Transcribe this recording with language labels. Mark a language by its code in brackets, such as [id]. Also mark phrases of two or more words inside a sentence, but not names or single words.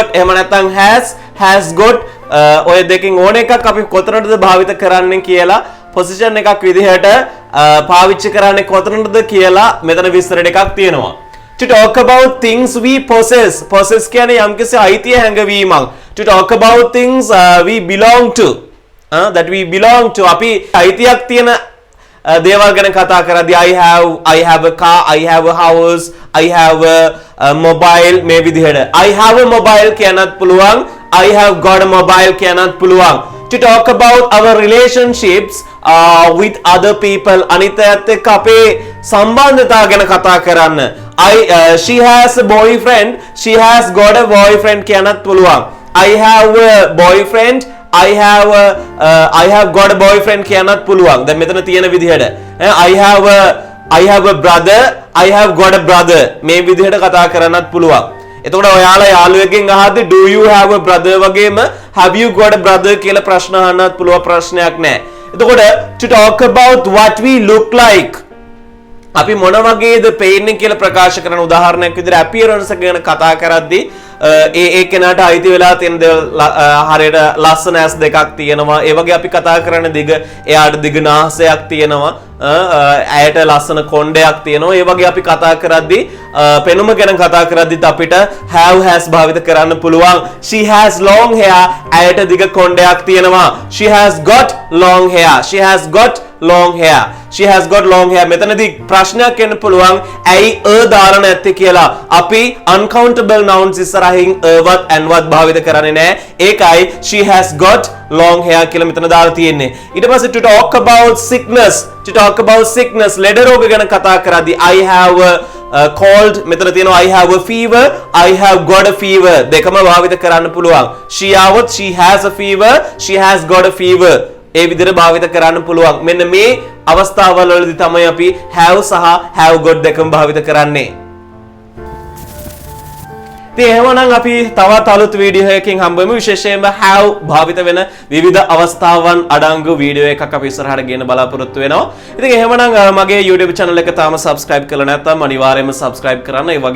[si] එහෙම නැත්නම් [en] has got [si] ඔය දෙකෙන් ඕන එකක් අපි කොතනටද භාවිත කරන්නේ කියලා පොසිෂන් එකක් විදිහට පාවිච්චි කරන්නේ කොතනටද කියලා මෙතන විස්තර ටිකක් තියෙනවා. [en] To talk about things we possess [si] කියන්නේ යම්කිසි අයිතිය හැඟවීමක්. [en] To talk about things we belong to that we belong to [si] අපි අයිතියක් තියෙන දේවල් ගැන කතා කරද්දී [en] I have a car, I have a house, I have a mobile [si] මේ විදිහට [en] I have a mobile [si] කියන්නත් පුළුවන්, [en] I have got a mobile [si] කියන්නත් පුළුවන්. [en] To talk about our relationships with other people [si] අනිත් එක්ක අපේ සම්බන්ධතා ගැන කතා කරන්න [en] she has a boyfriend, she has got a boyfriend [si] කියන්නත් පුළුවන්. [en] I have a boyfriend, I have got a boyfriend [si] කියන්නත් පුළුවන්. දැන් මෙතන තියෙන විදිහට [en] I have a brother, I have got a brother [si] මේ විදිහට කතා කරන්නත් පුළුවන්. එතකොට ඔයාලා යාළුවෙක්ගෙන් අහද්දි [en] do you have a brother [si] වගේම [en] have you got a brother [si] කියලා ප්‍රශ්න අහන්නත් පුළුවන්, ප්‍රශ්නයක් නැහැ. එතකොට [en] to talk about what we look like [si] අපි මොන වගේද පේන්නේ කියලා ප්‍රකාශ කරන උදාහරණයක් විදිහට appearance ගැන කතා කරද්දී ඒ කෙනාට අයිති වෙලා තියෙන හරියට ලස්සන ඇස් දෙකක් තියෙනවා. ඒ වගේ අපි කතා කරන එයාට දිග නාසයක් තියෙනවා. ඇයට ලස්සන කොණ්ඩයක් තියෙනවා. ඒ වගේ අපි කතා කරද්දී පෙනුම ගැන කතා කරද්දිත් අපිට [en] have has [si] භාවිත කරන්න පුළුවන්. [en] She has long hair. [si] ඇයට දිග කොණ්ඩයක් තියෙනවා. [en] She has got long hair. She has got long hair. She has got long hair. [si] මෙතනදී ප්‍රශ්නයක් එන්න පුළුවන් ඇයි දාලා නැත්තේ කියලා. අපි [en] uncountable nouns [si] ඉස්සරහින් වත් and වත් භාවිත කරන්නේ නැහැ. ඒකයි [en] she has got long hair [si] කියලා මෙතන දාලා තියෙන්නේ. [en] ඊට පස්සේ to talk about sickness [si] ලෙඩ රෝග ගැන කතා කරද්දී [en] I have cold [si] මෙතන තියෙනවා [en] I have a fever, I have got a fever [si] දෙකම භාවිත කරන්න පුළුවන්. [en] she has a fever, she has got a fever [si] ඒ විදිහට භාවිත කරන්න පුළුවන්. මෙන්න මේ අවස්ථාවල වලදී තමයි අපි have සහ [en] have got [si] දෙකම භාවිත කරන්නේ. ඉතින් එහෙමනම් අපි තවත් අලුත් වීඩියෝ එකකින් හම්බෙමු. විශේෂයෙන්ම have භාවිත වෙන විවිධ අවස්ථාවන් අඩංගු වීඩියෝ එකක් අපි ඉස්සරහට ගෙන බලාපොරොත්තු වෙනවා. ඉතින් එහෙමනම් මගේ YouTube channel එක තාම subscribe කරලා නැත්නම් අනිවාර්යයෙන්ම subscribe කරන්න.